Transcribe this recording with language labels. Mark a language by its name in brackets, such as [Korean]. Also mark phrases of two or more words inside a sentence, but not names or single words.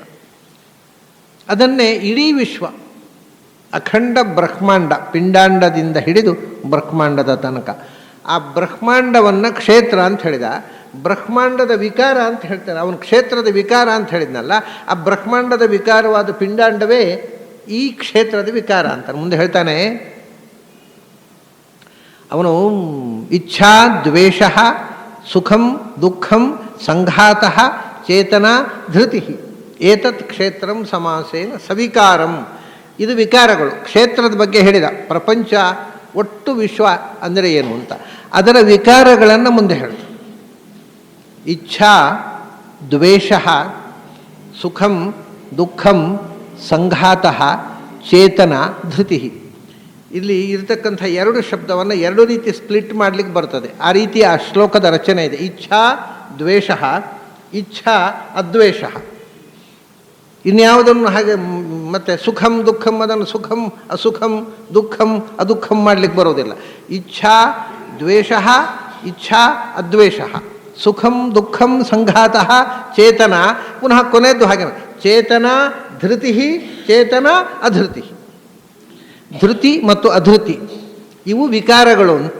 [Kannada] ಅದನ್ನೇ ಇಡೀ ವಿಶ್ವ, ಅಖಂಡ ಬ್ರಹ್ಮಾಂಡ, ಪಿಂಡಾಂಡದಿಂದ ಹಿಡಿದು ಬ್ರಹ್ಮಾಂಡದ ತನಕ, ಆ ಬ್ರಹ್ಮಾಂಡವನ್ನು ಕ್ಷೇತ್ರ ಅಂತ ಹೇಳಿದ. ಬ್ರಹ್ಮಾಂಡದ ವಿಕಾರ ಅಂತ ಹೇಳ್ತಾನೆ. ಅವನು ಕ್ಷೇತ್ರದ ವಿಕಾರ ಅಂತ ಹೇಳಿದ್ನಲ್ಲ, ಆ ಬ್ರಹ್ಮಾಂಡದ ವಿಕಾರವಾದ ಪಿಂಡಾಂಡವೇ ಈ ಕ್ಷೇತ್ರದ ವಿಕಾರ ಅಂತ ಮುಂದೆ ಹೇಳ್ತಾನೆ. ಅವನು [Sanskrit] ಇಚ್ಛಾ ದ್ವೇಷ ಸುಖಂ ದುಃಖಂ ಸಂಘಾತಃ ಚೇತನಾ ಧೃತಿ ಏತತ್ ಕ್ಷೇತ್ರಂ ಸಮಾಸೇನ ಸವಿಕಾರಂ. [Kannada] ಇದು ವಿಕಾರಗಳು. ಕ್ಷೇತ್ರದ ಬಗ್ಗೆ ಹೇಳಿದ. ಪ್ರಪಂಚ ಒಟ್ಟು ವಿಶ್ವ ಅಂದರೆ ಏನು ಅಂತ ಅದರ ವಿಕಾರಗಳನ್ನು ಮುಂದೆ ಹೇಳ್ತಾರೆ. [Sanskrit] ಇಚ್ಛಾ ದ್ವೇಷ ಸುಖಂ ದುಃಖಂ ಸಂಘಾತಃ ಚೇತನ ಧೃತಿ. [Kannada] ಇಲ್ಲಿ ಇರತಕ್ಕಂಥ 2 ಶಬ್ದವನ್ನು 2 ರೀತಿ ಸ್ಪ್ಲಿಟ್ ಮಾಡಲಿಕ್ಕೆ ಬರ್ತದೆ. ಆ ರೀತಿ ಆ ಶ್ಲೋಕದ ರಚನೆ ಇದೆ. [Sanskrit] ಇಚ್ಛಾ ದ್ವೇಷ, ಇಚ್ಛಾ ಅದ್ವೇಷ. [Kannada] ಇನ್ಯಾವುದನ್ನು ಹಾಗೆ ಮತ್ತೆ [Sanskrit] ಸುಖಂ ದುಃಖಂ [Kannada] ಅದನ್ನು [Sanskrit] ಸುಖಂ ಅಸುಖಂ ದುಃಖಂ ಅದುಃಖಂ [Kannada] ಮಾಡಲಿಕ್ಕೆ ಬರೋದಿಲ್ಲ. [Sanskrit] ಇಚ್ಛಾ ದ್ವೇಷ, ಇಚ್ಛಾ ಅದ್ವೇಷ, ಸುಖಂ ದುಃಖಂ ಸಂಘಾತಃ ಚೇತನ. [Kannada] ಪುನಃ ಕೊನೆಯದ್ದು ಹಾಗೆ [Sanskrit] ಚೇತನ ಧೃತಿ, ಚೇತನ ಅಧೃತಿ. [Kannada] ಧೃತಿ ಮತ್ತು ಅಧೃತಿ ಇವು ವಿಕಾರಗಳು ಅಂತ.